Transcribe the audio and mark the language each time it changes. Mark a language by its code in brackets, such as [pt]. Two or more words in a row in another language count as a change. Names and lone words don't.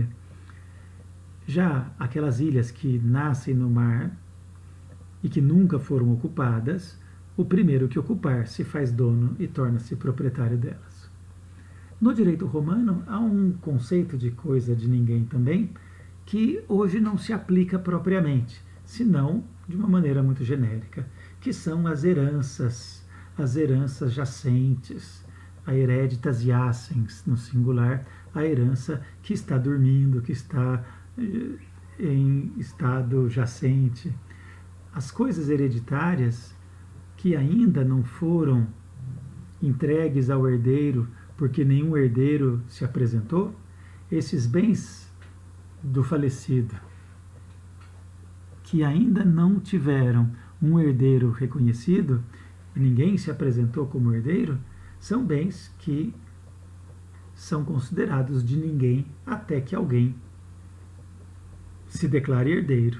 [pt] Já aquelas ilhas que nascem no mar e que nunca foram ocupadas, o primeiro que ocupar se faz dono e torna-se proprietário delas. No direito romano, há um conceito de coisa de ninguém também, que hoje não se aplica propriamente, senão de uma maneira muito genérica, que são as heranças jacentes, a [la] hereditas jacens, [pt] no singular, a herança que está dormindo, que está em estado jacente. As coisas hereditárias que ainda não foram entregues ao herdeiro, porque nenhum herdeiro se apresentou, esses bens do falecido, que ainda não tiveram um herdeiro reconhecido, e ninguém se apresentou como herdeiro, são bens que são considerados de ninguém até que alguém se declare herdeiro.